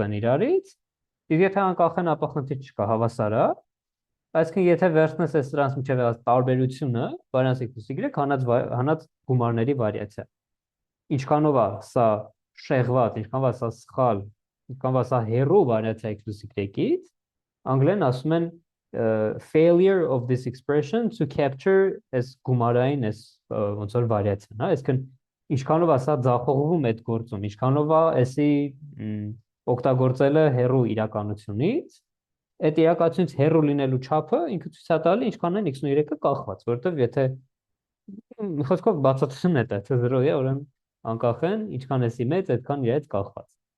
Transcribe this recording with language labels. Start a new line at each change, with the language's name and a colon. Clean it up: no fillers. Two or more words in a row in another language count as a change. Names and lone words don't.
Armenian: են իրարից, իսկ եթե անկախ են, ապա խնդիր չկա, հավասար է։ Այսինքն եթե վերցնես այս սրանց միջև եղած տարբերությունը, variance x + y հանած գումարների վարիացիա։ Ինչքանով է սա շեղված, ինչքանով է սա սխալ, ինչքանով է սա հեռու variance x + y-ից, անգլերեն ասում են
English: failure of this expression to capture as
Armenian: գումարային as ոնց որ վարիացիան, հա, այսինքն ինչքանով է սա ձախողվում այդ գործում, ինչքանով է էսի օգտագործելը հեռու իրականությունից, այդ իրականությունից հեռու լինելու չափը ինքը ցույց է տալի ինչքան են x-ն ու y-ը կախված, որովհետև եթե խոսքով բացատրությունն է դա, թե 0 է, ուրեմն անկախ են, ինչքան էսի մեծ, այդքան իրենց կախված։